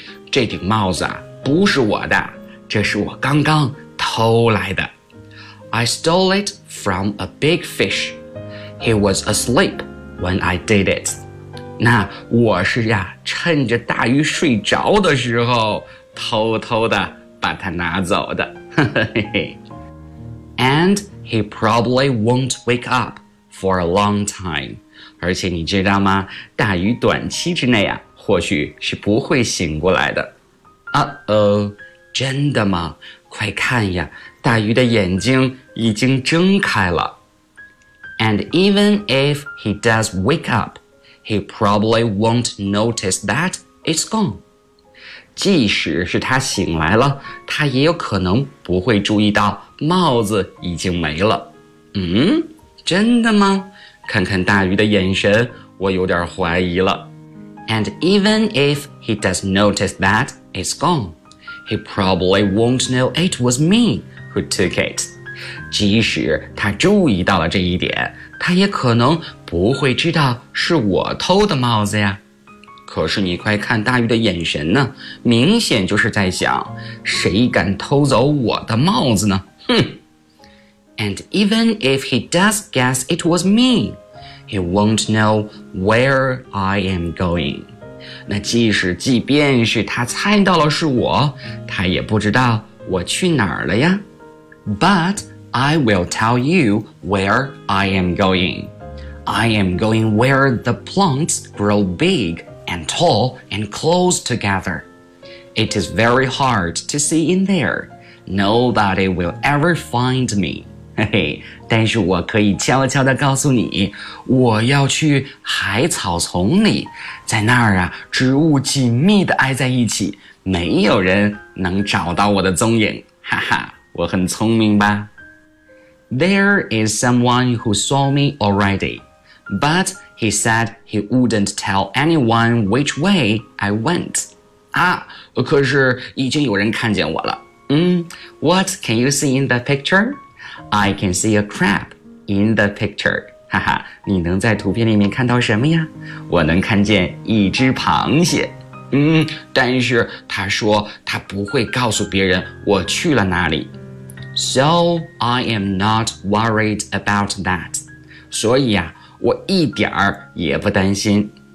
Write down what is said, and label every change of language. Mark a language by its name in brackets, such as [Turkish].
[Chinese] 这顶帽子啊，不是我的，这是我刚刚偷来的。 [English] I stole it from a big fish. He was asleep when I did it. [Chinese] 那我是呀，趁着大鱼睡着的时候，偷偷的把它拿走的。 [English] And he probably won't wake up for a long time. [Chinese] 而且你知道吗？大鱼短期之内啊，或许是不会醒过来的。 [English] Uh-oh, [Chinese] 真的吗？快看呀，大鱼的眼睛已经睁开了。 [English] And even if he does wake up, he probably won't notice that it's gone. [Chinese] 即使是他醒来了，他也有可能不会注意到帽子已经没了。嗯，真的吗？看看大鱼的眼神，我有点怀疑了。 [English] And even if he does notice that it's gone, he probably won't know it was me who took it. [Chinese] 即使他注意到了这一点，他也可能不会知道是我偷的帽子呀。可是你快看大鱼的眼神呢，明显就是在想，谁敢偷走我的帽子呢？哼。 [English] And even if he does guess it was me, he won't know where I am going. [Chinese] 那即便是他猜到了是我，他也不知道我去哪儿了呀。 [English] But I will tell you where I am going. I am going where the plants grow big and tall and close together. It is very hard to see in there. Nobody will ever find me. [Chinese] 但是我可以悄悄地告诉你，我要去海草丛里，在那儿啊，植物紧密地挨在一起，没有人能找到我的踪影，哈哈，我很聪明吧。 [English] There is someone who saw me already, but he said he wouldn't tell anyone which way I went. [Chinese] 啊，可是已经有人看见我了。 [English] What can you see in the picture? I can see a crab in the picture. [Chinese] 哈哈，你能在图片里面看到什么呀？我能看见一只螃蟹。但是他说他不会告诉别人我去了哪里。 [English] So I am not worried about that. [Chinese] 所以啊，我一点儿也不担心。